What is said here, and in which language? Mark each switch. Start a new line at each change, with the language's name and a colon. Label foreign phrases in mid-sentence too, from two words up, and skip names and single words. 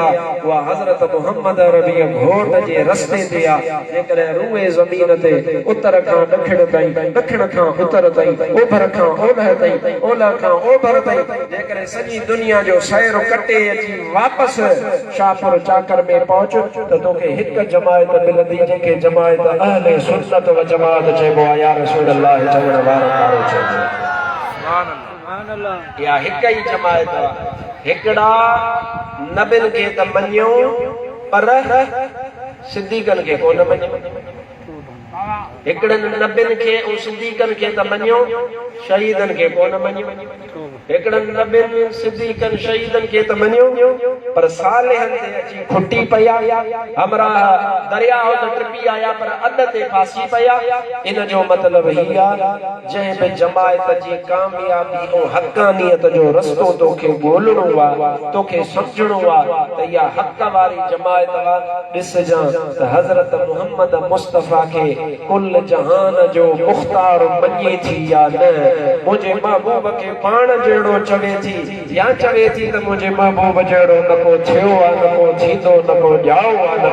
Sindhi: वा हज़रत मोहम्मद रबी घोट जे रस्ते ते आ जेकर रूए ज़मीन ते उत्तर खां ॾखिण ताईं ॾखिण खां उत्तर ताईं ओभर खां ओलह ताईं ओलह खां ओभर ताईं जेकर सॼी दुनिया जो सैर कटे अची वापस शाहपुर चाकर में पहुच त तोखे हिक जमायत मिलंदी जेके जमायत अहले सुन्नत व जमात चइबो आहे
Arabic: يا رسول الله
Sindhi: चवण वारो कारो चइबो
Arabic: سبحان الله
Sindhi: या हिक ई जमायत हिकड़ा नबिन के त मञियो पर सिद्दीकन के कोन मञियो हिकड़न नबिन के ऐं सिद्दीकन के त मञियो शहीदन के कोन मञियो हिकड़न नबिन सिद्दीकन शहीदन के त मञियो पर सालिहन ते अची खुटी पया हमरा दरिया हो त ट्रिपी आया पर अद ते फासी पया इन जो मतलब ही आ जंहिं बि जमायत जी कामयाबी ऐं हक़ानियत जो रस्तो तोखे ॻोल्हणो आ तोखे सम्झणो आ त इहा हक़ वारी जमायत आ ॾिसजां त हज़रत मोहम्मद मुस्तफ़ा खे कुल जहान जो मुख्तार मञे थी या न मुझे महबूब के पाण जहिड़ो चवे थी या चवे थी त मुझे महबूब जहिड़ो न को थियो आ न को थींदो न को ॼाओ आ न